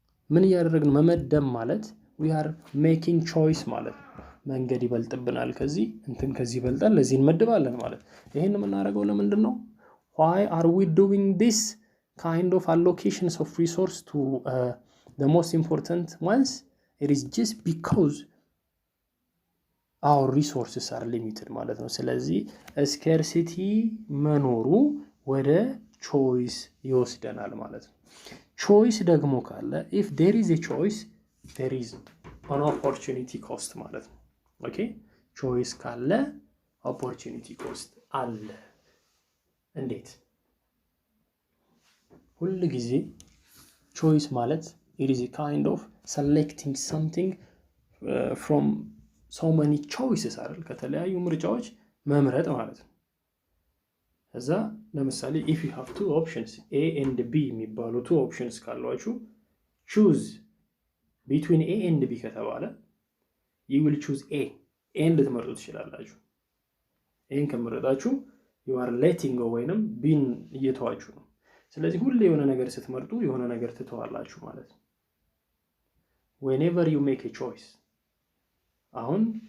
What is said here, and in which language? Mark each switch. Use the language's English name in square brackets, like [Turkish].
[Amharic] ምን እያደረግን መመደብ ማለት [English] we are making choice [Amharic] ማለት ነው። መንገድ ይበልጥብናል፣ ከዚህ ይበልጣል፣ ለዚህ እንመድባለን ማለት። ይሄን የምናደርገው ለምንድን ነው? [English] why are we doing this kind of allocations of resource to the most important ones? It is just because our resources are limited [Amharic] ማለት ነው። ስለዚህ [English] scarcity [Amharic] መኖሩ ወደ [English] choice [Amharic] ይወስደናል ማለት ነው። [English] choice ደግሞ ካለ if there is a choice there is an opportunity cost [Amharic] ማለት ነው። ኦኬ [English] choice ካለ opportunity cost [Amharic] አለ። እንዴት? ሁሉ ጊዜ [English] choice ማለት it is a kind of selecting something from so many choices [Amharic] አይደል? ከተለያዩ ምርጫዎች መምረጥ ማለት ነው። እዛ ለምሳሌ [English] if you have two options A and B [Amharic] የሚባሉ two options ካሏችሁ [English] choose between A and B [Amharic] ከተባለ [English] you will choose A and [Amharic] ትመርጡ ትችላላችሁ። ኤን ከመረጣችሁ [English] you are letting go [Amharic] ወይንም ቢን እየተዋችሁ ነው። ስለዚህ ሁሌ የሆነ ነገር ስትመርጡ የሆነ ነገር ትተዋላችሁ ማለት ነው። [English] whenever you make a choice [Amharic] አሁን